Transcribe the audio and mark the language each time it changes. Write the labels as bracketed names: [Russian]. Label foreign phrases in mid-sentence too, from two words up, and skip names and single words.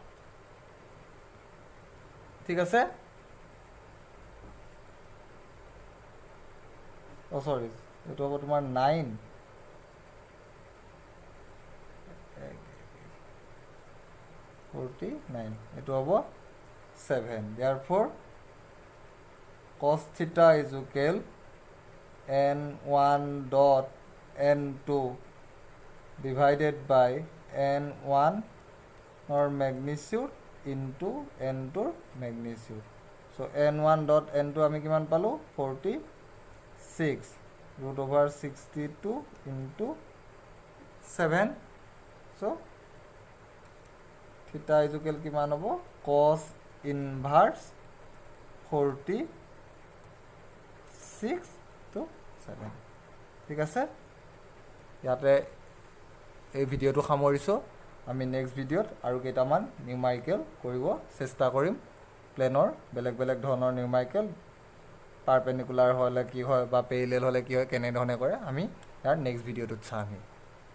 [Assamese] ঠিক আছে? চৰি এইটো হ'ব তোমাৰ 9 49 এইটো হ'ব 7। [English] therefore cos theta is equal n1 dot n2 divided by n1 or magnitude into n2 magnitude. So n1 dot n2 [Assamese] আমি কিমান পালো [English] 46 √62 into 7. So theta is equal [Assamese] কিমান হ'ব [English] cos inverse 46 to 7। [Assamese] ঠিক আছে? ইয়াতে এই ভিডিঅ'টো সামৰিছোঁ। আমি [English] next video [Assamese] আৰু কেইটামান নিউমাৰিকেল কৰিব চেষ্টা কৰিম। প্লেনৰ বেলেগ বেলেগ ধৰণৰ [English] numerical perpendicular [Assamese] হ'লে কি হয় বা পেৰেলেল হ'লে কি হয় কেনেধৰণে কৰে আমি ইয়াৰ [English] next video [Assamese] চামহি।